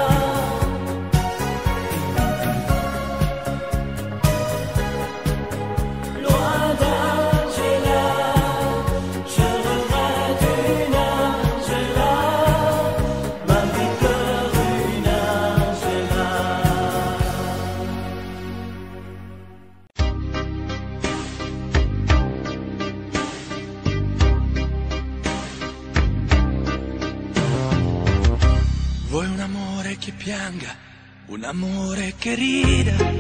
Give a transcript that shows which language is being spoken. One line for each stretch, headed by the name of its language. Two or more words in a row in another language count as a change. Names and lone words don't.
French: Loin d'Angela, je regrette une Angela. Ma vie pleure une Angela.
Italian: Vuoi un amore che pianga, un amore che rida,